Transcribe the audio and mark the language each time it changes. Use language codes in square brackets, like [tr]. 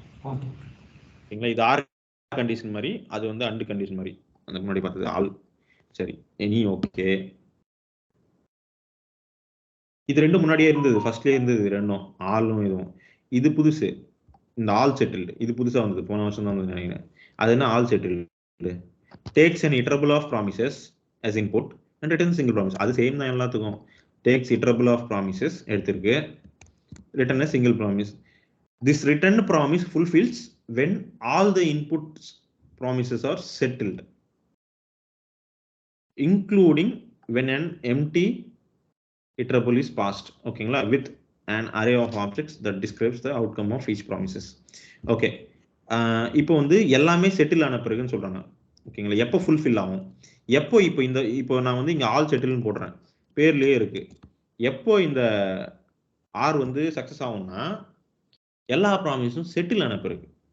[ta] ஓகேங்களா? இது R condition மாதிரி, அது வந்து அண்ட் கண்டிஷன் மாதிரி. அந்த முன்னாடி பார்த்தது ஆல். சரி, எனி ஓகே. இது ரெண்டும் முன்னாடியே இருந்தது, ஃபர்ஸ்ட்லயே இருந்தது ரெண்டும், ஆலும் இதுவும். இது புதுசு, இந்த ஆல் செட்டில்டு. இது புதுசா வந்தது, போன வருஷம் தான் வந்து நினைக்கிறேன். அது என்ன? [en] All settled takes an iterable of promises as input and returns single promise. [ta] அது சேம் தான் எல்லாத்துக்கும். [en] takes iterable of promises [ta] எடுத்திருக்கு, [en] return a single promise. This returned promise fulfills when all the input promises are settled, including when an empty iterable is passed. [ta] ஓகேங்களா? [en] with an array of objects that describes the outcome of each promises. [ta] Okay, இப்போ வந்து எல்லாமே settle ஆன பிறகுன்னு சொல்றாங்க. ஓகேங்களா? எப்போ fulfil ஆகும்? எப்போ இப்போ நான் வந்து இங்க ஆல் செட்டில்னு போடுறேன், பேர்லயே இருக்கு. எப்போ இந்த ஆர் வந்து சக்சஸ் ஆகும்னா எல்லா ப்ராமிஸும் செட்டில் ஆன பிறகு.